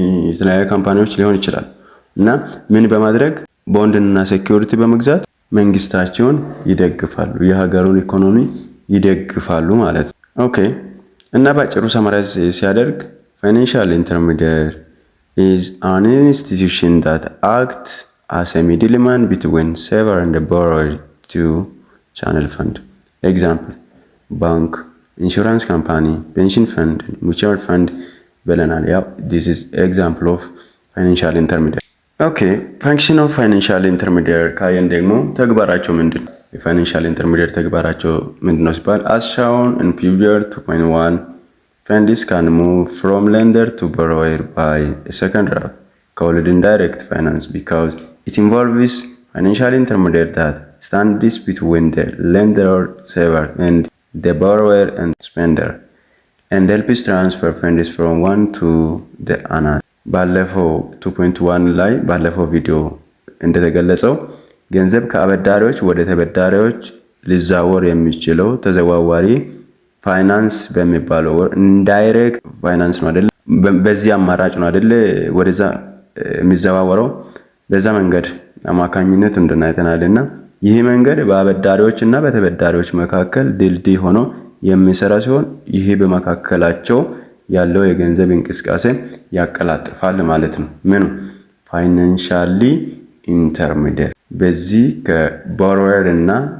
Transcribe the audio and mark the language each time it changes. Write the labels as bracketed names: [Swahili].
[Amharic] የተለያዩ ካምፓኒዎች ሊሆን ይችላል እና ምን በማድረግ ቦንድና ሴኩሪቲ በመግዛት መንግስታቸውን ይደግፋሉ፣ የሀገሩን ኢኮኖሚ ይደግፋሉ ማለት ነው። ኦኬ እና ባጭሩ ሰማራይዝ ሲያደርግ ፋይናንሻል ኢንተርሚዲየት [English] is an institution that acts as a middleman between saver and the borrower to channel fund. Example: bank, insurance company, pension fund, mutual fund [Amharic] ብለናል። ያው [English] this is example of financial intermediary. Okay, function of financial intermediary [Amharic] ካየን ደግሞ ተግባራቸው ምንድን ነው? የፋይናንሻል ኢንተርሚዲየት ተግባራቸው ምንድን ነው ሲባል [English] as shown in figure 2.1 funds can move from lender to borrower by a second route called indirect finance because it involves financial intermediate that stands between the lender or saver and the borrower and spender and helps transfer funds from one to the another. [Amharic] ባለፈው 2.1 ላይ ባለፈው ቪዲዮ እንደተገለጸው ገንዘብ ከአበዳሪዎች ወደ ተበዳሪዎች ሊዛወር የሚችለው ተዘዋዋሪ ፋይናንስ በሚባለው ኢንዳይሬክት ፋይናንስ ነው አይደል? በዚህ አማራጭ ነው አይደል ወደዛ የሚዘዋወረው። በዛ መንገድ አማካኝነት እንደናይተናልና ይህ መንገድ በአበዳሪዎች እና በተበዳሪዎች መካከል ድልድይ ሆኖ የሚሰራ ሲሆን ይህ በመካከላቸው ያለው የገንዘብ እንቅስቃሴ ያቀላጥፋል ማለት ነው። ምኑ ፋይናንሻሊ ኢንተርሚዲየት በዚህ ከቦሮወር እና